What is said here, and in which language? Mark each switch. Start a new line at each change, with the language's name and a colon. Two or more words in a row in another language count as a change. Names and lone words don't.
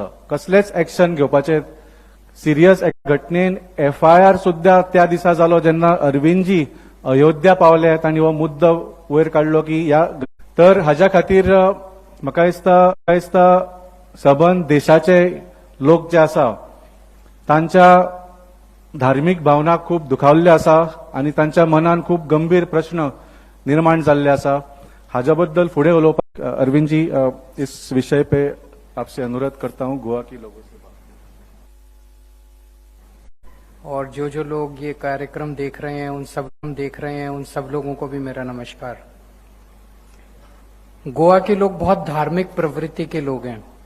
Konkani: कसलेच एक्शन घेवपाचे सिरियस घटनेन FIR सुद्धा त्या दिसा जालो जेन्ना अरविंदजी अयोध्या पावले आणि हो मुद्दो वयर काडलो की तर हाज्या खातीर म्हाका दिसता सबंद देशाचे लोक जे आसा तांच्या धार्मीक भावना खूब दुखावल्ल्यो आसा आणि तांच्या मनान खूब गंभीर प्रश्न निर्माण जाल्ले आसा. हाज्या बद्दल फुडें उलोवपाक
Hindi: अरविंद जी, इस विषय पे आपसे अनुरोध करता हूं गोवा की लोगों से. और जो लोग ये कार्यक्रम देख रहे हैं उन सब लोगों को भी मेरा नमस्कार. गोवा के लोग बहुत धार्मिक प्रवृत्ति के लोग हैं.